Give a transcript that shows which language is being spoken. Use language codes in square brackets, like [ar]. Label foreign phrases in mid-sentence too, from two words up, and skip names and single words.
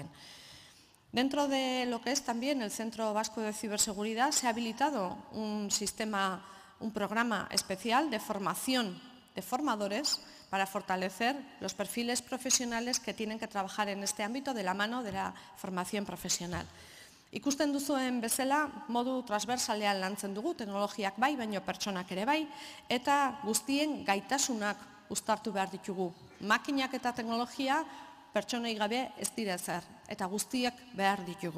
[es] Dentro de lo que es también el Centro Vasco de Ciberseguridad se ha habilitado un programa especial de formación de formadores para fortalecer los perfiles profesionales que tienen que trabajar en este ámbito de la mano de la formación profesional. [eu] Ikusten duzuen bezala, modu transversalean lantzen dugu, teknologiak bai, baino pertsonak ere bai, eta guztien gaitasunak uztartu behar ditugu. Makinak eta teknologia pertsonei gabe ez dira ezer, eta guztiak behar ditugu.